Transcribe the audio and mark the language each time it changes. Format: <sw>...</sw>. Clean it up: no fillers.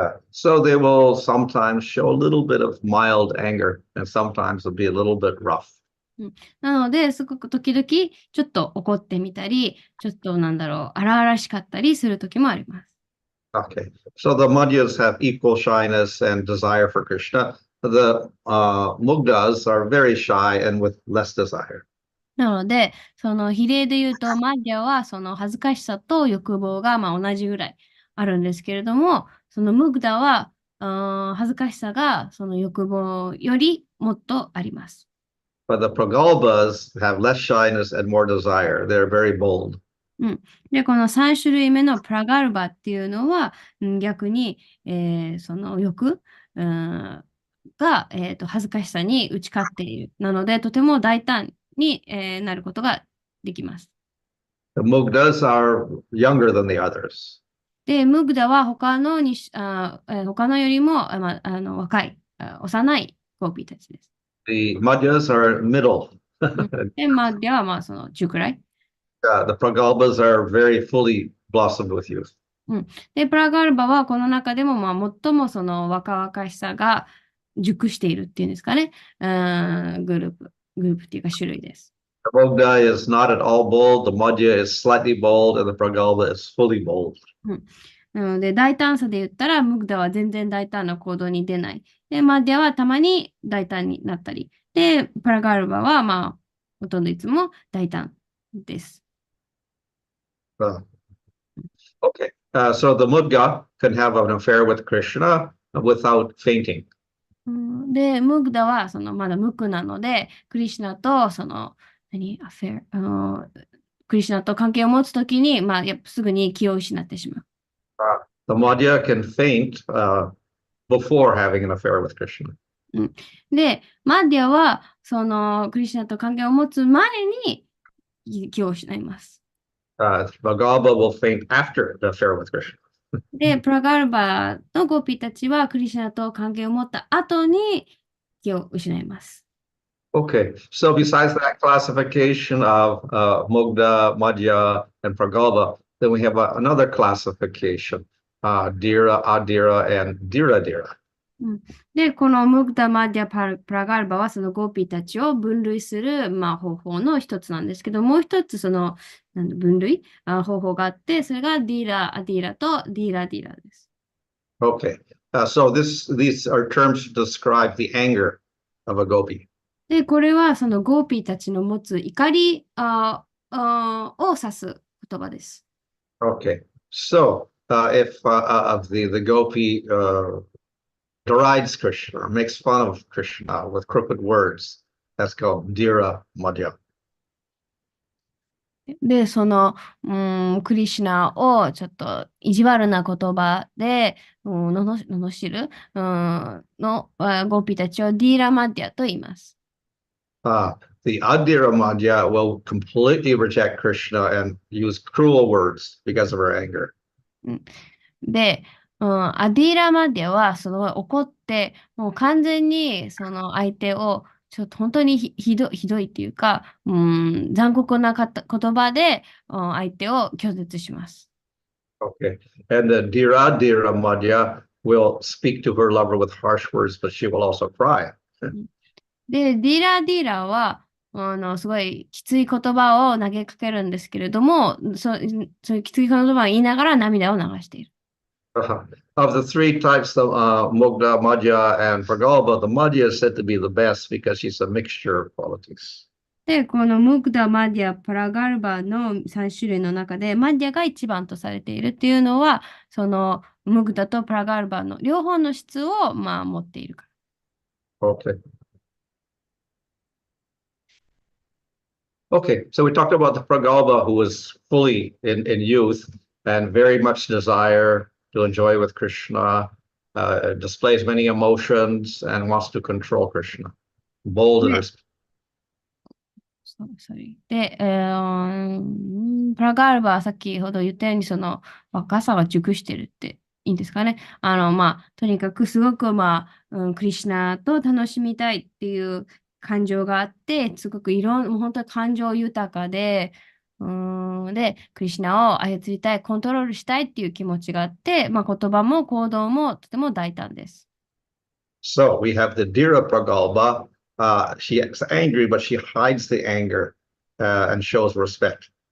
<en>So they will sometimes show a little bit of mild anger, and sometimes it'll be a little bit rough.</en> <ja>なので、すごく時々、ちょっと怒ってみたり、ちょっと荒々しかったりする時もあります。</ja> <en>Okay, so the Madhyas have equal shyness and desire for Krishna. The Mugdas are very shy and with less desire.</en> <ja>なので、その比例で言うと、マディアはその恥ずかしさと欲望が同じぐらいあるんですけれども、そのムグダは恥ずかしさがその欲望よりもっとあります。</ja> <en>But the Pragalpas have less shyness and more desire. They're very bold.</en> <ja>で、この3種類目のプラガルバっていうのは、逆に、その欲、が、恥ずかしさに打ち勝っている。なので、とても大胆に、なることができます。</ja> <en>The Mugdas are younger than the others.</en> <ja>で、ムグダは他のよりも、若い、幼いゴーピーたちです。</ja> <en>The Madhyas are middle.</en> <ja>で、マディアはその中くらい。</ja> <en>The Pragalpas are very fully blossomed with youth.</en> <ja>で、プラガルバはこの中でも最もその若々しさが熟しているっていうんですかね。グループっていうか種類です。</ja> <en>The Mugda is not at all bold. The Madhya is slightly bold, and the Pragalpa is fully bold.</en> <ja>なので、大胆さで言ったら、ムグダは全然大胆な行動に出ない。で、マディアはたまに大胆になったり。で、プラガルバはほとんどいつも大胆です。</ja> <en>Okay, so the Mudga can have an affair with Krishna without fainting.</en> <ja>で、ムグダはまだ無垢なので、クリシュナとアフェア、クリシュナと関係を持つときに、やっぱすぐに気を失ってしまう。</ja> <en>The Madhya can faint before having an affair with Krishna.</en> <ja>で、マッディアは、クリシュナと関係を持つ前に気を失います。</ja> <en>Bhagava will faint after the affair with Krishna.</en> <ja>で、プラガルバのゴピーたちは、クリシュナと関係を持った後に気を失います。</ja> <en>Okay, so besides that classification of Mugdha, Madhya, and Pragalpa, then we have another classification, Dhira, Adhira, and Dhira Dhira.</en> <ja>で、このムグダ、マディア、プラガルバはそのゴーピーたちを分類する、方法の一つなんですけど、もう一つ分類方法があって、それがディーラ、アディーラとディーラ、ディーラです。</ja> <en>Okay, so these are terms to describe the anger of a gopi.</en> <ja>で、これはそのゴーピーたちの持つ怒りを指す言葉です。</ja> <en>Okay, so if of the gopi derides Krishna or makes fun of Krishna with crooked words, that's called Dhira Madhya.</en> <ja>で、クリシュナをちょっと意地悪な言葉で、罵る、ゴーピーたちをディーラマディアと言います。</ja> <en>The Adhira Madhya will completely reject Krishna and use cruel words because of her anger.</en> <ja>で、アディーラマディアは怒って、もう完全にその相手をちょっと本当にひどいっていうか、残酷な言葉で相手を拒絶します。</ja> <en>Okay. And the Dhira Dhira Madhya will speak to her lover with harsh words, but she will also cry.</en> <ja>で、ディーラは、すごいきつい言葉を投げかけるんですけれども、そういうきつい言葉を言いながら涙を流している。</ja> <en>Of the three types of Mugdha, Madhya, and Pragalpa, the Madhya is said to be the best because she's a mixture of qualities.</en> <ja>で、このムグダ、マディア、プラガルバの3種類の中で、マディアが一番とされているっていうのは、ムグダとプラガルバの両方の質を、持っているから。</ja> <en>Okay. Okay, so we talked about the Pragalpa who was fully in youth and very much desire to enjoy with Krishna, displays many emotions and wants to control Krishna. Bold in her speech.</en> <ja>で、プラガールバは先ほど言ったように、若さが熟してるっていいんですかね。とにかくすごく、クリシュナと楽しみたいっていう感情があって、すごくもう本当に感情豊かで、クリシュナを操りたい、コントロールしたいっていう気持ちがあって、言葉も行動もとても大胆です。</ja> <en>So we have the Dhira Pragalpa. She is angry, but she hides the anger and shows respect.</en>